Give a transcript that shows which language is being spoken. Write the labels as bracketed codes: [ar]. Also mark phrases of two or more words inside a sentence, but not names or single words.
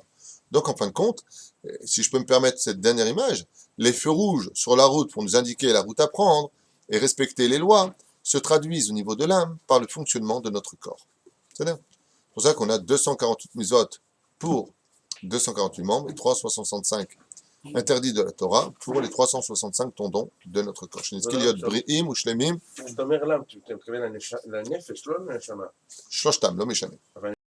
[fr] Donc en fin de compte, si je peux me permettre cette dernière image, les feux rouges sur la route pour nous indiquer la route à prendre et respecter les lois se traduisent au niveau de l'âme par le fonctionnement de notre corps. C'est pour ça qu'on a 248 mitzvot pour 248 membres et 365 interdits de la Torah pour les 365 tendons de notre corps. [he] אתה אומר למה, אתה מתכוון לנפש, לא לנשמה. שלושתם, לא משנה.